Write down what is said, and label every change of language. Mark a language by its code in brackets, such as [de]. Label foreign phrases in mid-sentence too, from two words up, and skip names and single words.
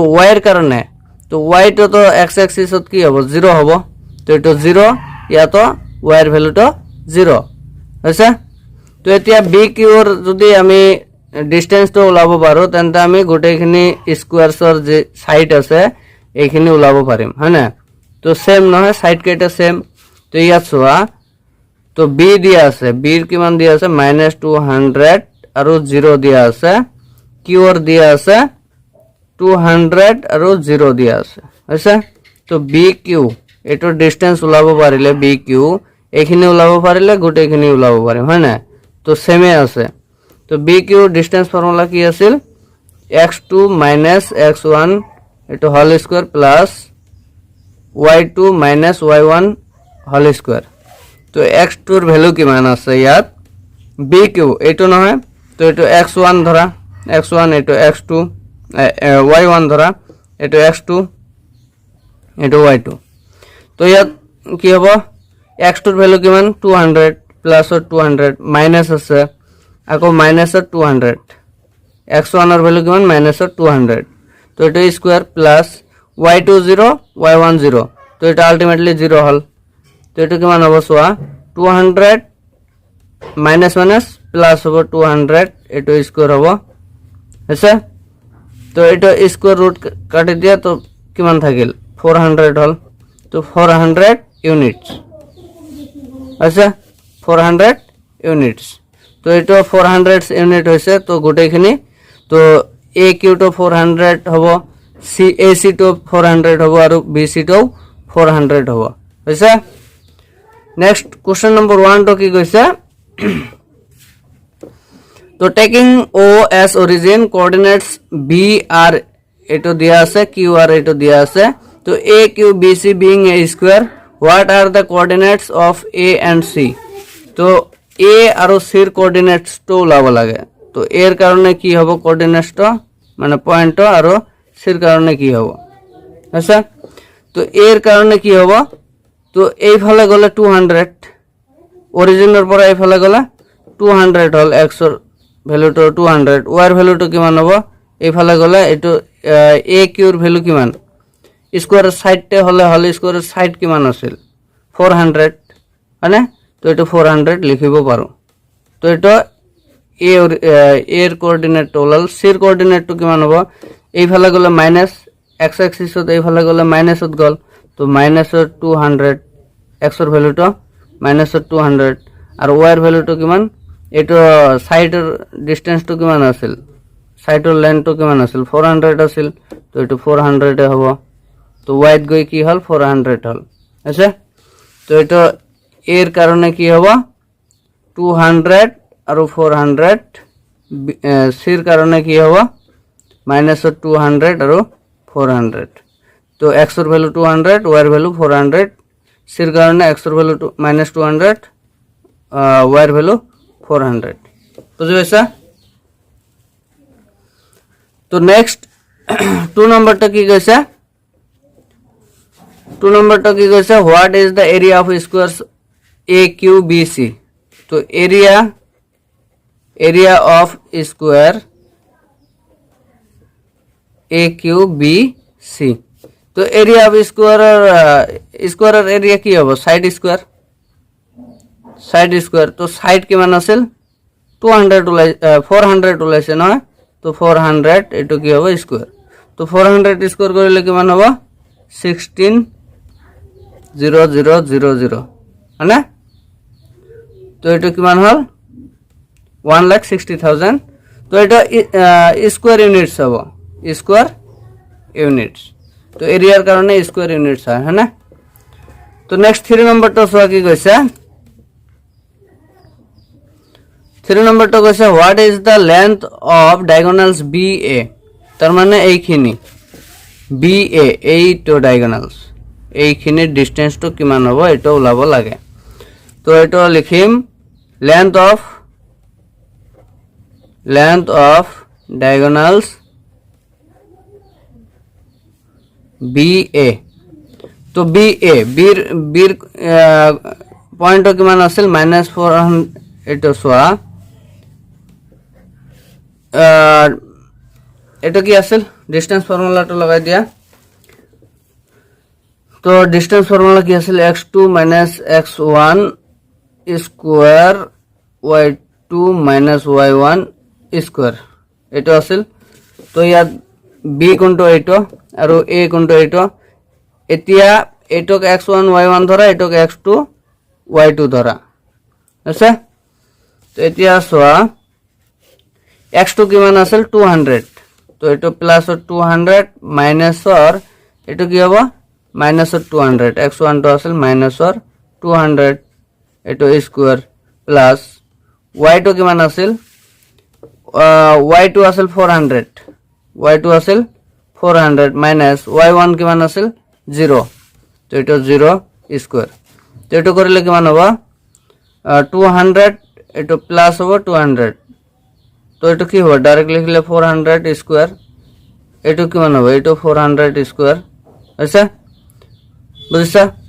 [as] y ৰ কাৰণে তো y তো x এক্সিসত কি হ'ব 0 হ'ব তো এটো 0 ইয়াতো y ৰ ভ্যালুটো 0 আছে তো এতিয়া বি কিউৰ যদি আমি ডিসটেন্সটো ওলাব পাৰো তেন্তে আমি গোটেইখিনি স্কয়াৰছৰ যে সাইড আছে এইখিনি ওলাব পাৰিম হয়নে তো সেম নহয় সাইড কেইটা সেম তো ইয়াত চোৱা তো বি দিয়া আছে বিৰ কিমান দিয়া আছে -200 আৰু 0 দিয়া আছে কিউৰ দিয়া আছে 200 আৰু 0 দিয়া আছে আছে তো বি কিউ এটো ডিসটেন্স ওলাব পাৰিলে বি কিউ এইখিনি ওলাব পাৰিলে গোটেইখিনি ওলাব পাৰিম হয়নে তো সেমে আছে তো বি কিউ [en] distance formula [as] কি আছিল x2 - x1 এটো [en] whole square plus [as] y2 - y1 [en] whole square [as] তো x2 এর ভ্যালু কিমান আছে ইয়াত বি কিউ এটো নহয় তো এটো x1 ধরা x1 এটো x2 y1 ধরা এটো x2 এটো y2 তো ইয়াত কি হ'ব x2 এর ভ্যালু কিমান 200 প্লাসৰ 200 মাইনাস আছে আকৌ মাইনাসৰ 200 x1 এর ভ্যালু কিমান মাইনাসৰ 200 তো এটা [en] square plus [as] y2 0 y1 0 তো এটা আলটিমেটলি 0 হল তো এটা কিমান হ'ব সোয়া 200 [en] minus plus [as] হ'ব 200 এটা স্কয়ার হ'ব আছে তো এটা [en] square root [as] কাটি দিয়া তো কিমান থাকিল 400 হল তো 400 ইউনিটস আছে 400 ইউনিটস তো এটা 400 ইউনিট হইছে তো গোটেইখিনি তো এ কিউ তো 400 হবো সি এ সি তো 400 হবো আর বি সি তো 400 হবো হইছে [en] next question number 1 [as] তো কি কইছে [en] so taking O as origin coordinates B are [as] এটো দিয়া আছে [en] Q are [as] এটো দিয়া আছে [en] so AQBC being a square what are the coordinates of A and C [as] তো এ আৰু সি ৰ কোঅর্ডিনেটস তো ওলাব লাগে তো এর কারণে কি হব কোঅর্ডিনেটটা মানে পয়েন্টটা আর সির কারণে কি হব আচ্ছা তো এর কারণে কি হব তো এই ফলে গলে 200 অরিজিনের পরে এই ফলে গলে 200 হল x এর ভ্যালুটা 200 y এর ভ্যালুটা কিমান হব এই ফলে গলে এটো a q এর ভ্যালু কিমান স্কয়ারের সাইডতে হলে হল স্কয়ারের সাইড কিমান আছিল 400 মানে তো এটা 400 লিখিব পারো তো এটা a এর কোঅর্ডিনেট হল c এর কোঅর্ডিনেট তো কিমান হব এই ফলে গলে মাইনাস x অ্যাক্সিসত এই ফলে গলে মাইনাসত গল তো মাইনাস 200 x এর ভ্যালুটা মাইনাস 200 আর y এর ভ্যালুটা কিমান এটা সাইডের ডিসটেন্সটা কিমান আছিল সাইডের লেন্থটা কিমান আছিল 400 আছিল তো এটা 400 এ হবো তো y এর গই কি হল 400 হল আচ্ছা তো এটা এর কারণে কি হবো 200 আর 400 সির কারণে কি হবো মাইনাস 200 আর 400 তো x এর ভ্যালু 200 y এর ভ্যালু 400 সির কারণে x এর ভ্যালু মাইনাস 200 y এর ভ্যালু 400 বুঝতে পারছা তো নেক্সট 2 নম্বরটা কি কইছে 2 নম্বরটা কি কইছে [en] what is the area of squares a q b c [as] তো [en] area of square a q b c [as] তো [en] area of square's [as] এরিয়া কি হবে [en] side square [as] তো সাইড কিমান আছিল 200 400 ওলাইছে না তো 400 এটো কি হবে স্কয়ার তো 400 স্কয়ার করিলে কিমান হবে 16000 মানে তো এটা কিমান হল 1,60,000 তো এটা [en] square units [as] হবে [en] square units [as] তো এরিয়ার কারণে [en] square units [as] হয় হ্যাঁ না তো নেক্সট 3 নম্বরটা সোয়া কি কইছে 3 নম্বরটা কইছে [en] what is the length of diagonals BA [as] তার মানে এইখিনি BA এই তো ডায়াগোনালস এইখিনি ডিসটেন্সটো কিমান হ'ব এটা ওলাব লাগে তো এটা লিখিম লেন্থ [en] of diagonals BA [as] তো BA বির পয়েন্ট কিমান আছিল -400 এটা সোয়া এটা কি আছিল [en] distance formula [as] লাগাই দিয়া তো [en] distance formula [as] কি আছিল x2 - x1 স্কয়ার y2 - y1 স্কয়ার এটা আছিল তো ইয়াত b কোনটো এইটো আৰু a কোনটো এইটো এতিয়া এইটোক x1 y1 ধৰা এইটোক x2 y2 ধৰা আছে তো এতিয়া সোয়া x2 কিমান আছিল 200 তো এটো প্লাস 200 মাইনাস অর এটো কি হবে মাইনাস 200 x1 তো আছিল মাইনাস অর 200 এটো স্কয়ার প্লাস y2 কিমান আছিল y2 আছিল 400 মাইনাস y1 কিমান আছিল 0 তো এটো 0 স্কয়ার তো এটো কৰিলে কিমান হ'ব 200 এটো প্লাস হ'ব 200 তো এটো কি হবে ডাইরেক্ট লিখলে 400 স্কয়ার এটো কিমান হবে এটো 400 স্কয়ার আচ্ছা বুঝছা